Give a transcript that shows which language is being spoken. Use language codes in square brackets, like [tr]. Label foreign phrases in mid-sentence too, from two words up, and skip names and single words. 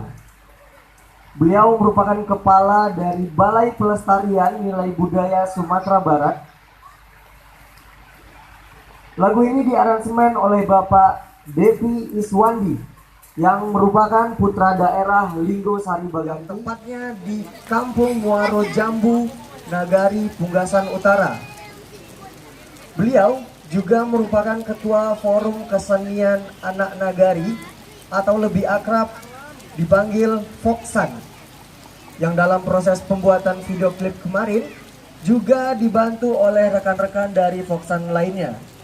[id] Beliau merupakan kepala dari Balai Pelestarian Nilai Budaya Sumatera Barat. Lagu ini diaransemen oleh Bapak Devi Iswandi yang merupakan putra daerah Linggo Sari Baganti. Tempatnya di Kampung Muaro Jambu, Nagari, Punggasan Utara. Beliau juga merupakan ketua Forum Kesenian Anak Nagari atau lebih akrab dipanggil Foksan, yang dalam proses pembuatan video klip kemarin juga dibantu oleh rekan-rekan dari Foksan lainnya.